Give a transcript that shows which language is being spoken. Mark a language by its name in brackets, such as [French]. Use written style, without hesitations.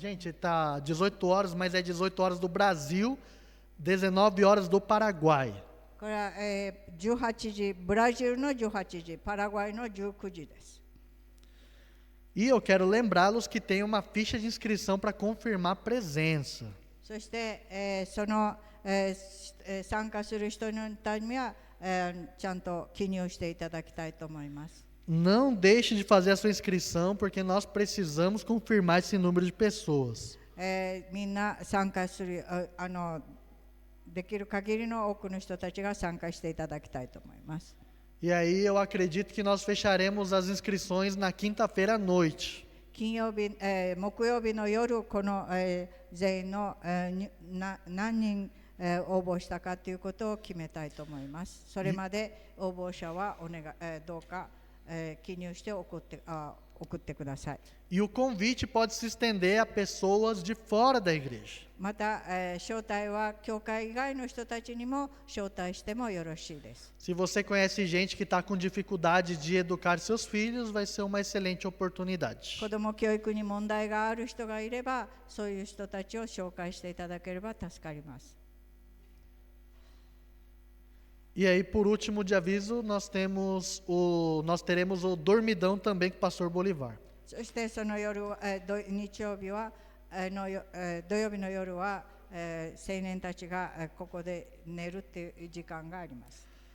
[Portuguese] Gente, tá 18 horas, mas é 18 horas do Brasil, 19 horas do Paraguai. [Japanese] これは、18時、ブラジルの18時、パラグアイの19時です。 [Portuguese] E eu quero lembrá-los que tem uma ficha de inscrição para confirmar presença. [Japanese] そして、その、参加する人のためには、ちゃんと記入していただきたいと思います。 [Portuguese] Não deixe de fazer a sua inscrição, porque nós precisamos confirmar esse número de pessoas. [Japanese] みんな参加する、できる限りの多くの人たちが参加していただきたいと思います。 [Portuguese] E aí eu acredito que nós fecharemos as inscrições na quinta-feira à noite. [Japanese] 木曜日の夜、この、全員の、何人、応募したかということを決めたいと思います。それまで応募者はどうか、記入して送ってください。 [Portuguese] E o convite pode se estender a pessoas de fora da igreja. [Japanese] また、招待は教会以外の人たちにも招待してもよろしいです。 [Portuguese] Se você conhece gente que está com dificuldade de educar seus filhos, vai ser uma excelente oportunidade. [Japanese] 子ども教育に問題がある人がいれば、そういう人たちを紹介していただければ助かります。 [Portuguese] E aí, por último de aviso, nós teremos o dormidão também com o pastor Bolivar. [Japanese] そしてその夜は、日曜日は、土曜日の夜は、青年たちがここで寝るっていう時間があります。